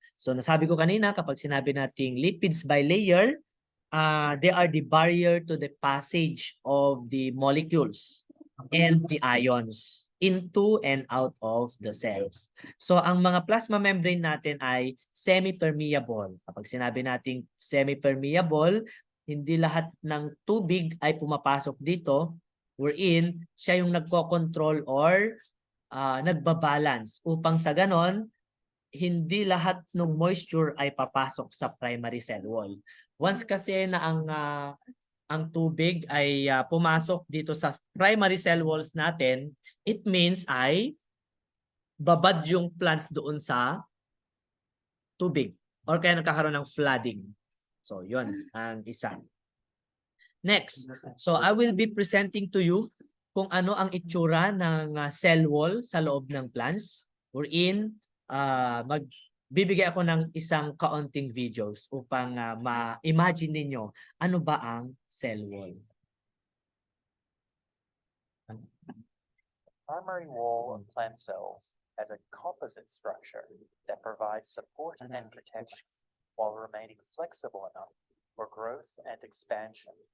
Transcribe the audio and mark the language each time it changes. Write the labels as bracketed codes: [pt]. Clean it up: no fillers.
[tl] So nasabi ko kanina, kapag sinabi natin [en] lipids bilayer, they are the barrier to the passage of the molecules and the ions into and out of the cells. [tl] So ang mga plasma membrane natin ay semi-permeable. Kapag sinabi natin semi-permeable, hindi lahat ng tubig ay pumapasok dito, wherein siya yung nagko-control or nagbabalance upang sa ganon, hindi lahat ng moisture ay papasok sa primary cell wall. Once kasi na ang tubig ay pumasok dito sa primary cell walls natin, [en] it means [tl] ay babad yung plants doon sa tubig or kaya nagkakaroon ng flooding. So yun ang isa. [en] Next, so I will be presenting to you [tl] kung ano ang itsura ng cell wall sa loob ng plants. Wherein magbibigay ako ng isang kaunting videos upang ma-imagine ninyo ano ba ang cell wall. [en] Primary wall of plant cells as a composite structure that provides support and protection while remaining flexible enough for growth and expansion.